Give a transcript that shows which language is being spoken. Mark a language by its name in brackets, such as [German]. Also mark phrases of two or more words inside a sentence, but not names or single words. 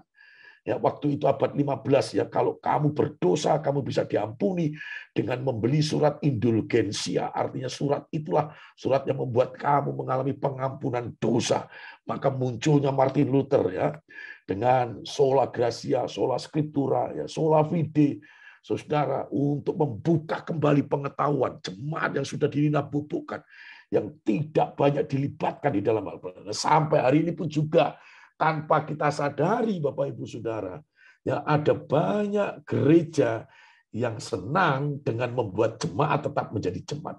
[Indonesian] Waktu itu abad 15, kalau kamu berdosa, kamu bisa diampuni dengan membeli surat indulgensia. Artinya surat itulah surat yang membuat kamu mengalami pengampunan dosa. Maka munculnya Martin Luther dengan [Latin] sola gratia, sola scriptura, sola fide, [Indonesian] saudara, untuk membuka kembali pengetahuan jemaat yang sudah dinabubukkan, yang tidak banyak dilibatkan di dalam hal benar. Sampai hari ini pun juga tanpa kita sadari, Bapak Ibu Saudara, ada banyak gereja yang senang dengan membuat jemaat tetap menjadi jemaat.